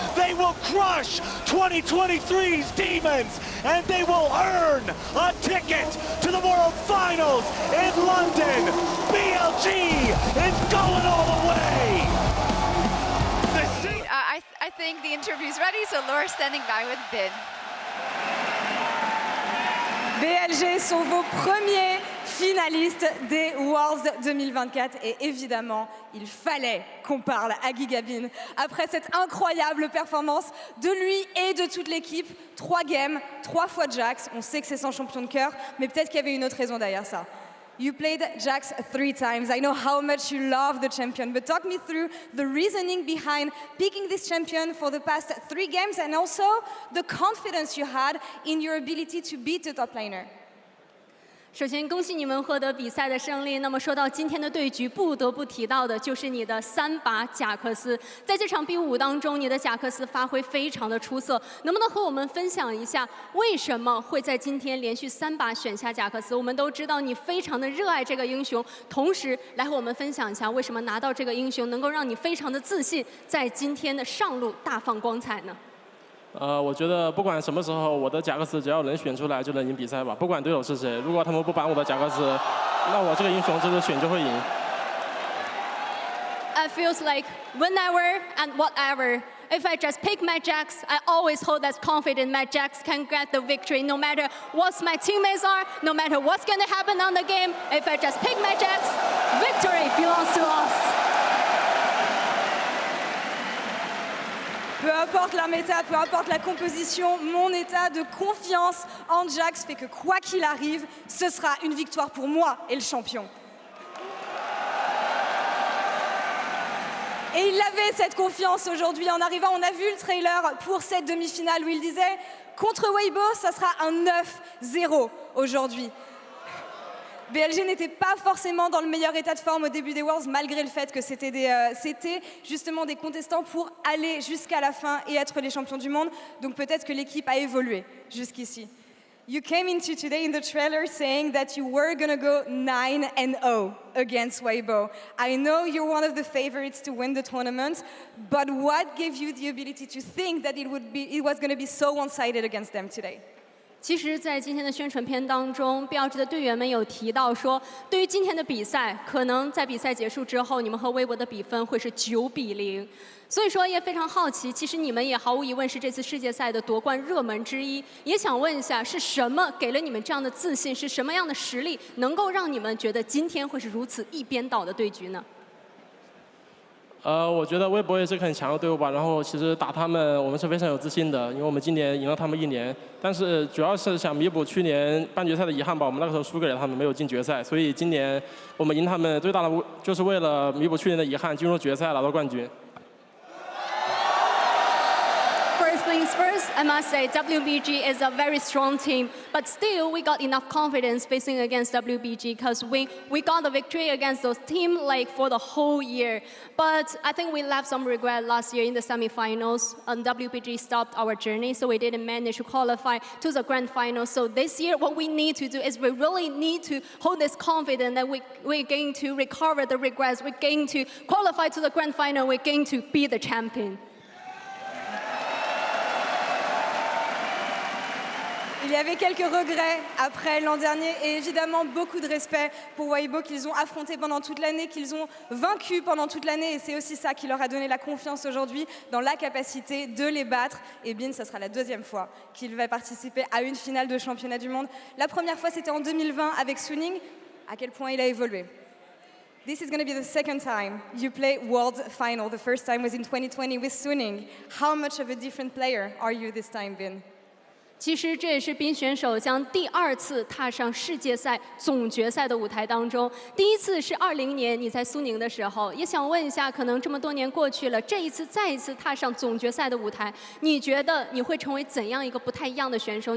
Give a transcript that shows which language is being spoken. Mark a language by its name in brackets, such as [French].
[English] They will crush 2023's Demons, and they will earn a ticket to the World Finals in London. BLG is going all the way. I think the interview's ready, so Laura's standing by with Bin. [French] BLG sont vos premiers finalistes des Worlds 2024 et évidemment, il fallait qu'on parle à Gigabin après cette incroyable performance de lui et de toute l'équipe. 3 games, 3 fois Jax, on sait que c'est son champion de cœur, mais peut-être qu'il y avait une autre raison derrière ça. [English] You played Jax 3 times. I know how much you love the champion, but talk me through the reasoning behind picking this champion for the past 3 games and also the confidence you had in your ability to beat the top laner. [Chinese] 首先，恭喜你们获得比赛的胜利。那么说到今天的对局，不得不提到的就是你的3把贾克斯。在这场比武当中，你的贾克斯发挥非常的出色。能不能和我们分享一下，为什么会在今天连续3把选下贾克斯？我们都知道你非常的热爱这个英雄，同时来和我们分享一下，为什么拿到这个英雄能够让你非常的自信，在今天的上路大放光彩呢？我觉得不管什么时候，我的贾克斯只要能选出来就能赢比赛吧，不管对手是谁。如果他们不把我的贾克斯，那我这个英雄这次选就会赢。 [English] It feels like whenever and whatever. If I just pick my jacks, I always hold that confident my jacks can get the victory no matter what my teammates are, no matter what's going to happen on the game. If I just pick my jacks, victory belongs to us. [French] Peu importe la méta, peu importe la composition, mon état de confiance en Jax fait que quoi qu'il arrive, ce sera une victoire pour moi et le champion. Et il avait cette confiance aujourd'hui en arrivant. On a vu le trailer pour cette demi-finale où il disait contre Waybo, ça sera un 9-0 aujourd'hui. BLG n'était pas forcément dans le meilleur état de forme au début des Worlds, malgré le fait que c'était justement des contestants pour aller jusqu'à la fin et être les champions du monde. Donc peut-être que l'équipe a évolué jusqu'ici. [English] You came into today in the trailer saying that you were going to go 9-0 against Weibo. I know you're one of the favorites to win the tournament, but what gave you the ability to think that it was going to be so one-sided against them today? [Chinese] 其实，在今天的宣传片当中，BLG的队员们有提到说，对于今天的比赛，可能在比赛结束之后，你们和微博的比分会是9-0。所以说，也非常好奇，其实你们也毫无疑问是这次世界赛的夺冠热门之一。也想问一下，是什么给了你们这样的自信？是什么样的实力能够让你们觉得今天会是如此一边倒的对局呢？我觉得微博也是很强的队伍吧，然后其实打他们我们是非常有自信的，因为我们今年赢了他们1年，但是主要是想弥补去年半决赛的遗憾吧，我们那个时候输给了他们，没有进决赛，所以今年我们赢他们最大的就是为了弥补去年的遗憾，进入决赛拿到冠军。 [English] First things first, I must say WBG is a very strong team, but still we got enough confidence facing against WBG because we got the victory against those teams like for the whole year. But I think we left some regret last year in the semifinals. WBG stopped our journey, so we didn't manage to qualify to the grand final. So this year, what we need to do is we really need to hold this confidence that we're going to recover the regrets, we're going to qualify to the grand final, we're going to be the champion. [French] Il y avait quelques regrets après l'an dernier et évidemment beaucoup de respect pour Waybo qu'ils ont affronté pendant toute l'année, qu'ils ont vaincu pendant toute l'année et c'est aussi ça qui leur a donné la confiance aujourd'hui dans la capacité de les battre. Et Bin, ça sera la 2e fois qu'il va participer à une finale de championnat du monde. La première fois c'était en 2020 avec Suning. À quel point il a évolué. [English] This is going to be the 2nd time you play World Final. The first time was in 2020 with Suning. How much of a different player are you this time, Bin? [Chinese] 其实这也是冰选手将第2次踏上世界赛总决赛的舞台当中。第1次是20年你在苏宁的时候，也想问一下，可能这么多年过去了，这一次再一次踏上总决赛的舞台，你觉得你会成为怎样一个不太一样的选手？